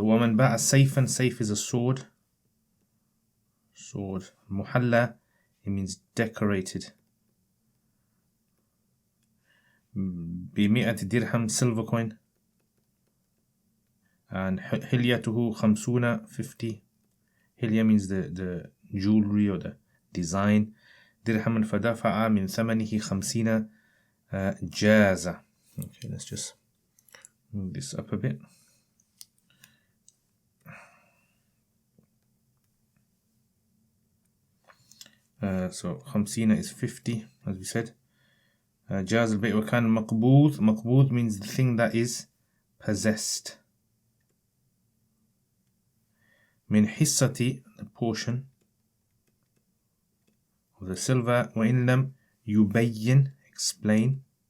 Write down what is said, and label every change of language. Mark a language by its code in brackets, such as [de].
[ar] ومن باع سيفا, سيف [en] is a sword. محلى, it means decorated. [ar] بمئة درهم, [en] silver coin. And حليته 50. حلية means the jewelry or the design. [ar] درهم فدفع من ثمنه 50 جازة. [en] Okay, let's just move this up a bit. So 50 is 50, as we said. [ar] جاز البيع وكان مقبوض. [en] مقبوض means the thing that is possessed. [ar] من حصة, [en] the portion of the silver. [ar] وإن لم يبين, explain.